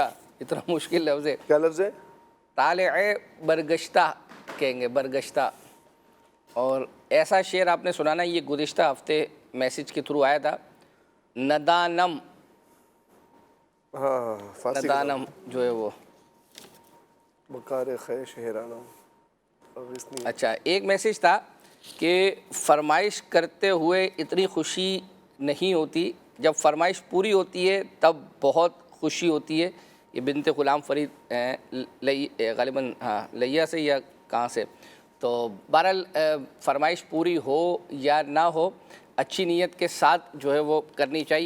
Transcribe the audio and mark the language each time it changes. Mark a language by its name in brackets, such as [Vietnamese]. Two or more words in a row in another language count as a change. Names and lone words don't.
[Urdu] اتنا مشکل لفظ ہے۔ کیا لفظ ہے؟ طالع برگشتہ کہیں گے، برگشتہ۔ اور ایسا شعر آپ نے سنانا، یہ گزشتہ ہفتے میسیج کے تھرو آیا تھا، ندانم، ہاں فارسی ندانم جو ہے وہ [Persian] بکار خیش حیرانم۔ [Urdu] اچھا، ایک میسیج تھا کہ فرمائش کرتے ہوئے اتنی خوشی نہیں ہوتی، جب فرمائش پوری ہوتی ہے تب بہت خوشی ہوتی ہے۔ یہ بنت غلام فرید غالباً ہاں لیا سے یا کہاں سے، تو بہرحال فرمائش پوری ہو یا نہ ہو، اچھی نیت کے ساتھ جو ہے وہ کرنی چاہیے۔